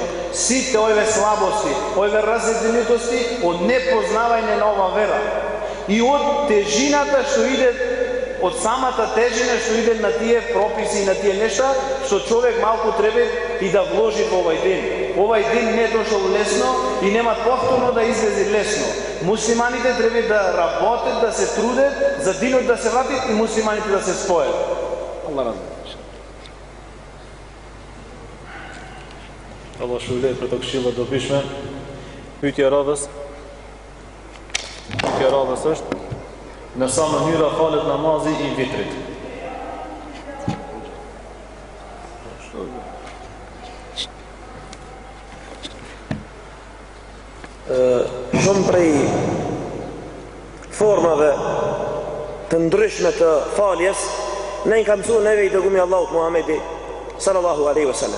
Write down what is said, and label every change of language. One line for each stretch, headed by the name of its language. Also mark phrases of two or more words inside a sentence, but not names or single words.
Macedonian: Сите овие слабости, овие разединитости од непознавање на ова вера и од тежината што иде, од самата тежина што иде на тие прописи и на тие нешта што човек малку треба и да вложи во овој ден. Овој ден не е дошол лесно и нема повторно да излезе лесно. Муслиманите треба да работат, да се трудат за денот да се вратат и муслиманите да се спојат. Аллах разбира.
Albanian: Allah shullet për të këshilla dobishme. Pyetja radhës është në sa mënyra falet namazi i vitrit. Shumë prej formave të ndryshme të faljes ne i ka mësuar neve i dërgumi Allahut Muhamedi
Arabic: صلى الله عليه وسلم.